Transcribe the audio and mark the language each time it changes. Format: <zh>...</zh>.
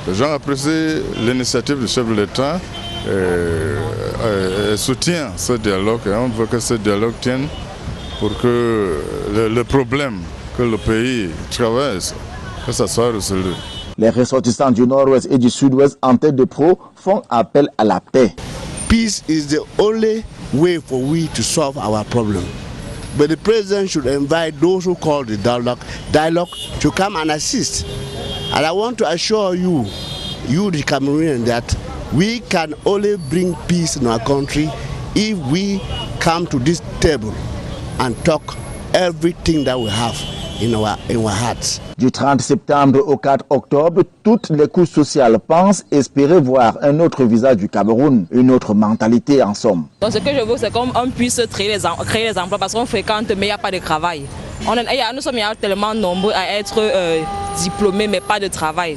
<fr>Les gens apprécient l'initiative du chef de l'État et soutiennent ce dialogue. Et on veut que ce dialogue tienne pour que le problème que le pays traverse, que ça soit résolu. Les ressortissants du nord-ouest et du sud-ouest en tête de pro font appel à la paix.</fr> <en>Peace is the only way for we to solve our problem. But the president should invite those who call the dialogue to come and assist. And I want to assure you, the Cameroonians, that we can only bring peace in our country if we come to this table and talk everything that we have in our hearts.</en> <fr>Du 30 septembre au 4 octobre, toutes les couches sociales pensent espérer voir un autre visage du Cameroun, une autre mentalité en somme. Donc ce que je veux, c'est qu'on puisse créer les emplois parce qu'on fréquente mais il n'y a pas de travail. Nous sommes tellement nombreux à être diplômés mais pas de travail.</fr>